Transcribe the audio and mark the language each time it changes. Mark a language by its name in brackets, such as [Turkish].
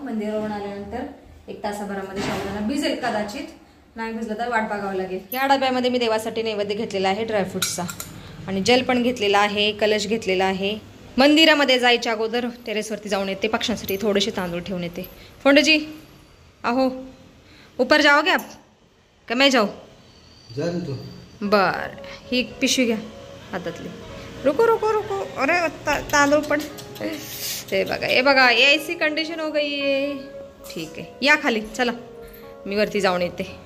[Marathi] मंदिरावरून आल्यानंतर 1 तासाभरामध्ये साबुदाणा भिजेल, कदाचित नाही भिजलं तर वाट बघावं लागेल। या डब्यामध्ये मी देवासाठी नैवेद्य घेतलेला आहे ड्रायफ्रुट्सचा आणि जल पण घेतलेला आहे, कलश घेतलेला आहे। मंदिरामध्ये जायच्या अगोदर टेरेसवरती जाऊन येते, पक्ष्यांसाठी थोडेसे तांदूळ ठेवून येते। [Hindi] फोंडेजी अहो ऊपर जाओगे आप का मैं जाऊ? [Marathi] बर, ही पिशवी घ्या हातातली। [Hindi] रुको रुको रुको, [Marathi] अरे तांदूळ पण, हे बघा [Hindi] ये ऐसी कंडिशन हो गई है। [Marathi] ठीक आहे, या खाली चला, मी वरती जाऊन येते।